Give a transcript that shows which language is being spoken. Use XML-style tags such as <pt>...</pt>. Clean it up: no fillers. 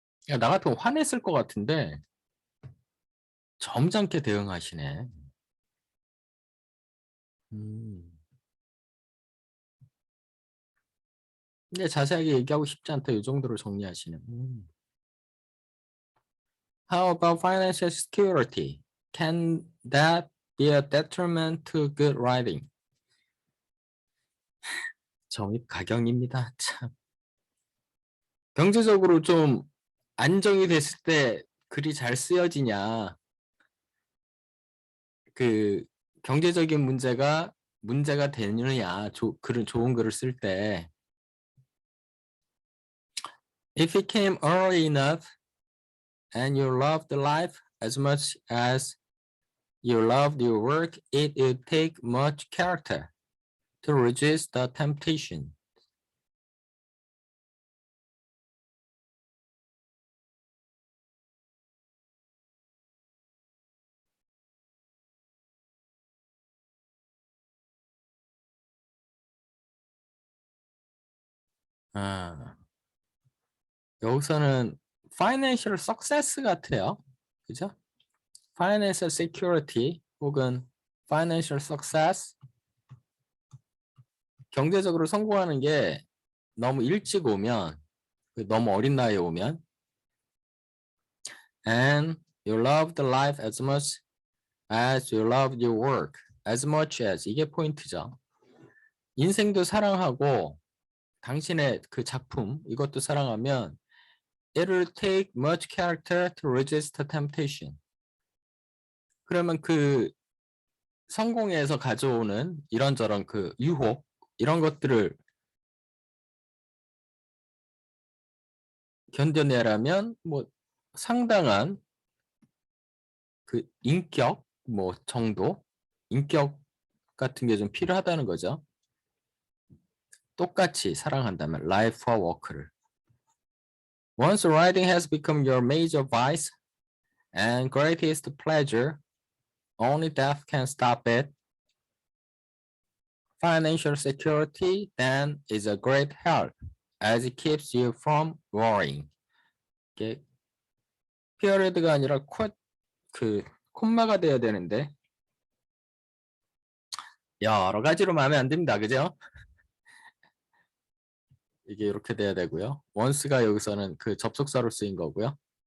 <ko>야, 나 같으면 화냈을 것 같은데 점잖게 대응하시네. 근데 자세하게 얘기하고 싶지 않다. 이 정도로 정리하시네.</ko> <en>How about financial security? Can that be a detriment to good writing?</en> <ko>정입 가경입니다. 참. 경제적으로 좀 안정이 됐을 때 글이 잘 쓰여지냐. 그 경제적인 문제가 되느냐. 좋은 글을 쓸 때.</ko> <en>If it came early enough and you loved life as much as you loved your work, it would take much character to resist the temptation.</en> <ko>아, 여기서는 financial success 같아요. 그죠? financial security 혹은 financial success 경제적으로 성공하는 게 너무 일찍 오면 너무 어린 나이에 오면</ko> <en>and you loved life as much as</en> <ko>you loved your work as much as 이게 포인트죠. 인생도 사랑하고 당신의 그 작품 이것도 사랑하면</ko> <en>it'll take much character to resist the temptation.</en> <ko>그러면 그 성공에서 가져오는 이런저런 그 유혹 이런 것들을 견뎌내려면 뭐 상당한 그 인격 뭐 정도 인격 같은 게 좀 필요하다는 거죠. 똑같이 사랑한다면 life와 work를.</ko> <en>Once writing has become your major vice and greatest pleasure, only death can stop it. Financial security then is a great help as it keeps you from worrying.</en> <ko>이게 피어레드가 아니라 콤마가 돼야 되는데 여러 가지로 마음에 안 듭니다. 그죠? 이게 이렇게 돼야 되고요. once가 여기서는 그 접속사로 쓰인 거고요.</ko>